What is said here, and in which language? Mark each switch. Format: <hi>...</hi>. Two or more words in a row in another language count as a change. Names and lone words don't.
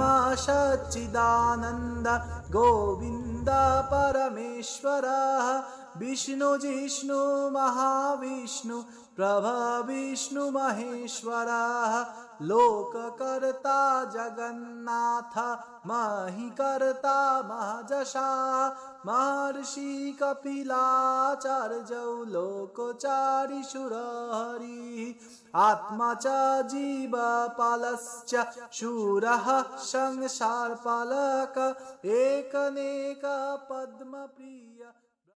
<sa>সচ্চিদানন্দ গোবিন্দ পরমেশ্বর বিষ্ণু জিষ্ণু মহাবিষ্ণু প্রভা বিষ্ণু মহেশ্বর লোককর্তা জগন্নাথ মহিকর্তা মহাযশা महर्षि कपिलाचार्य लोकोचारि सुरहरि आत्मा च जीवपालश्च शूरः संसारपालक एकनेक पद्मप्रिय।</sa>